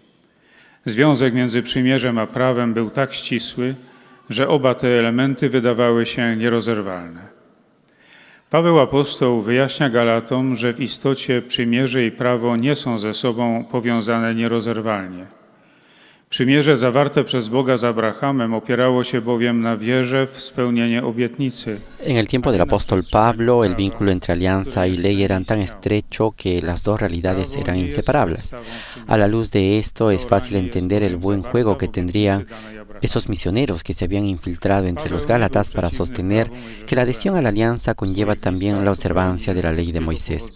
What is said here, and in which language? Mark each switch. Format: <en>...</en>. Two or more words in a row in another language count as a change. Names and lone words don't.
<pl>Związek między przymierzem a prawem był tak ścisły, że oba te elementy wydawały się nierozerwalne. Paweł apostoł wyjaśnia Galatom, że w istocie przymierze i prawo nie są ze sobą powiązane nierozerwalnie. Przymierze zawarte przez Boga z Abrahamem opierało się bowiem na wierze w spełnienie obietnicy.</pl> <es>En el tiempo del apóstol Pablo, el vínculo entre alianza y ley eran tan estrecho que las dos realidades eran inseparables. A la luz de esto es fácil entender el buen juego que tendrían esos misioneros que se habían infiltrado entre los Gálatas para sostener que la adhesión a la alianza conlleva también la observancia de la ley de Moisés.</es>